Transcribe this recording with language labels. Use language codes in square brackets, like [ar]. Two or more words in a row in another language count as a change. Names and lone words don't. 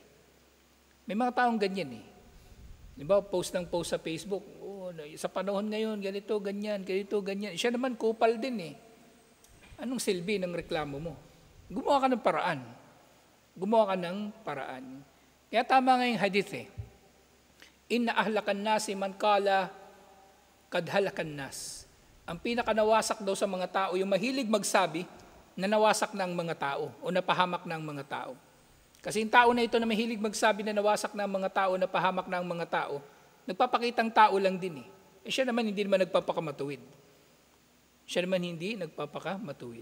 [tl] May mga taong ganyan eh. Diba, post sa Facebook, sa panahon ngayon, ganito, ganyan. Siya naman kupal din eh. Anong silbi ng reklamo mo? Gumawa ka ng paraan. Kaya tama nga yung hadith eh. [ar] Inna ahlakan nasi man kala kad halakan nas. [tl] ang pinakanawasak daw sa mga tao, yung mahilig magsabi na nawasak na ang mga tao o napahamak na ang mga tao. Kasi yung tao na ito na mahilig magsabi na nawasak na ang mga tao, napahamak na ang mga tao, nagpapakitang tao lang din eh. Siya naman hindi naman nagpapakamatuwid. Siya naman hindi nagpapakamatuwid.